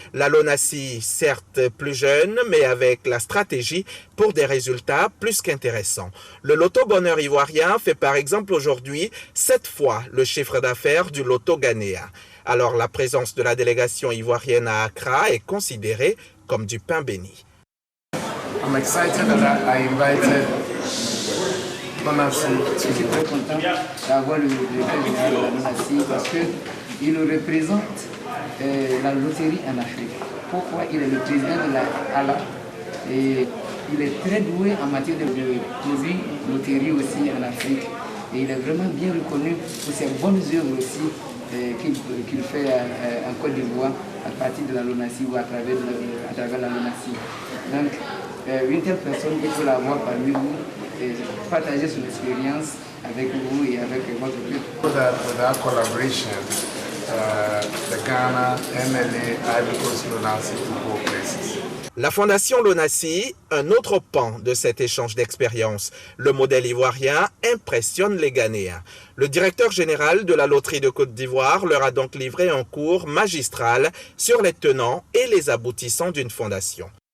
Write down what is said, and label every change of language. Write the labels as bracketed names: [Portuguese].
[French] La Lonassi, certes plus jeune, mais avec la stratégie pour des résultats plus qu'intéressants. Le loto bonheur ivoirien fait par exemple aujourd'hui 7 fois le chiffre d'affaires du loto ghanéen. Alors la présence de la délégation ivoirienne à Accra est considérée comme du pain béni. [English] I'm excited that I invited Lonassi. [French] Je suis très content d'avoir le directeur général de la Lonassi parce qu'il représente la loterie en Afrique. Pourquoi? Il est le président de la ALA et il est très doué en matière de produits loterie aussi en Afrique. Et il est vraiment bien reconnu pour ses bonnes œuvres aussi qu'il fait en Côte d'Ivoire à partir de la Lonassi ou à travers la Lonassi. Donc, une telle personne, il faut l'avoir parmi vous et partager son expérience avec vous et avec votre groupe. [English] With that collaboration, the Ghana, MLA, Ivory Coast Lonassi to go places. [French] La Fondation Lonassi, un autre pan de cet échange d'expériences. Le modèle ivoirien impressionne les Ghanéens. Le directeur général de la Loterie de Côte d'Ivoire leur a donc livré un cours magistral sur les tenants et les aboutissants d'une fondation.